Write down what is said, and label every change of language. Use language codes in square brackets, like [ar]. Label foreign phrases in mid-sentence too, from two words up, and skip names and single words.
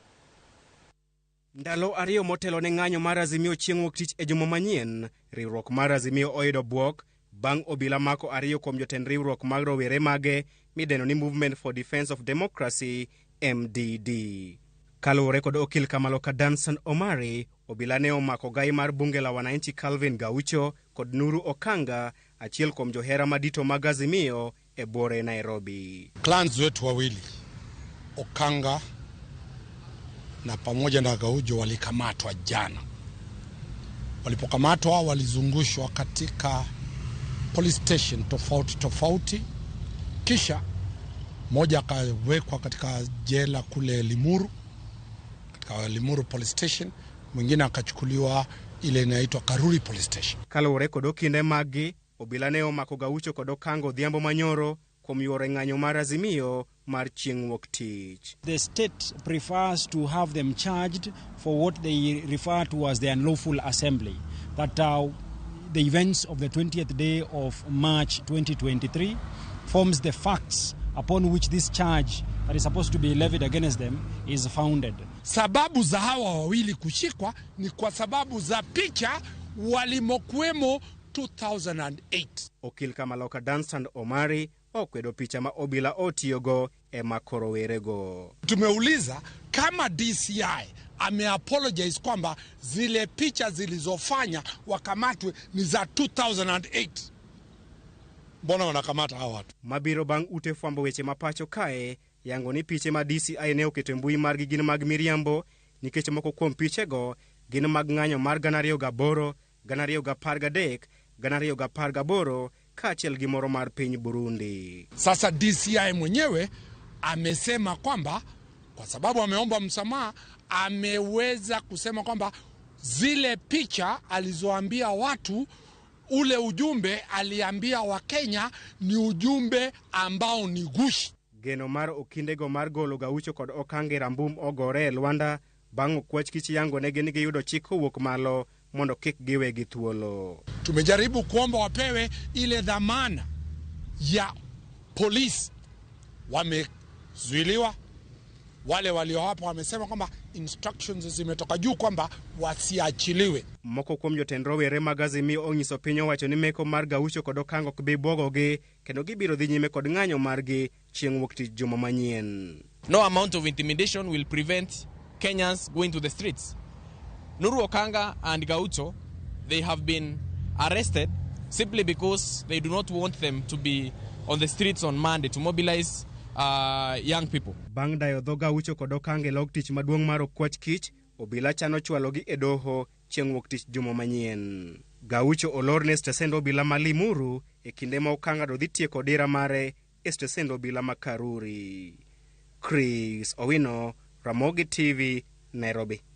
[luo] Ndalo ariyo motelo ne ng'anyo mar Azimio chieng' wuok tich e juma manyien, riwruok mar Azimio oyudo buok bang' obila mako ariyo kuom jotend riwruok mag rowere mage mideno ni Movement for Defense of Democracy MDD. Kaluwore kod okil Kamaloka Danson Omari, obila ne omako gai mar [sw] bunge la wananchi [luo] Calvin Gaucho kod Nuru Okanga, achiel kuom johera madito mag Azimio e bore Nairobi. [sw] Clans wetu wawili Okanga na pamoja na Gaucho walikamatwa jana. Walipokamatwa walizungushwa katika [en] police station [sw] tofauti, kisha moja akawekwa katika jela kule Limuru, katika Limuru [en] police station, [sw] mwingine akachukuliwa ile inaitwa Karuri [en] police station. [luo] Kaluwore kod okinde magi, obila ne omako Gaucho kod Okanga odhiambo manyoro kuom yore ng'anyo mar Azimio mar chieng' wuok tich. [en] The state prefers to have them charged for what they refer to as the unlawful assembly. That the events of the 20th day of March 2023 forms the facts upon which this charge that is supposed to be levied against them is founded. [sw] Sababu za hawa wawili kushikwa ni kwa sababu za picha walimokuwemo 2008. [luo] Okil Kamaloka Danson Omari okwedo picha ma obila otiyogo e makoro werego. [sw] Tumeuliza kama DCI ameapologize kwamba zile picha zilizofanya wakamatwe ni za 2008. Mbona wanakamata hawa watu? [luo] Mabiro bang' ute fwambo weche mapacho kae yango ni piche ma DCI ne oketo mbui margi gin mag miriambo nikech moko kuom pichego gin mag ng'anyo mar 2008, 2013, 2018 kaachiel gi moro mar piny Burundi. [sw] Sasa DCI mwenyewe amesema kwamba kwa sababu ameomba msamaha, ameweza kusema kwamba zile picha alizoambia watu, ule ujumbe aliambia wa Kenya ni ujumbe ambao ni gushi. [luo] Geno mar okindego mar golo Gaucho kod Okanga rambum ogore Luanda bang' okwach kich yango negi ni giyudo chik kowuok malo mondo kik giwegi thuolo. [sw] Tumejaribu kuomba wapewe ile dhamana ya polisi, wamezuiliwa. Wale walio hapo wamesema kwamba instructions zimetoka juu kwamba wasiachiliwe. [luo] Moko kuom jotend rowere mag Azimio onyiso piny owacho ni meko mar Gaucho kod Okango ok bi bwogogi kendo gibiro dhi nyime kod ng'anyo margi chieng' wuok tich juma manyien. [en] No amount of intimidation will prevent Kenyans going to the streets. Nuru Okanga and Gaucho, they have been arrested simply because they do not want them to be on the streets on Monday to mobilize young people. [luo] Bang' dayo dho Gaucho kod Okanga log tich maduong' mar okwach kich, obila chano chwalogi e doho chieng' wuok tich juma manyien. Gaucho olor ne stesend obila ma Limuru e kinde ma Okanga do dhi tieko dira mare e stesend obila ma Karuri. Chris Owino, Ramogi TV, Nairobi.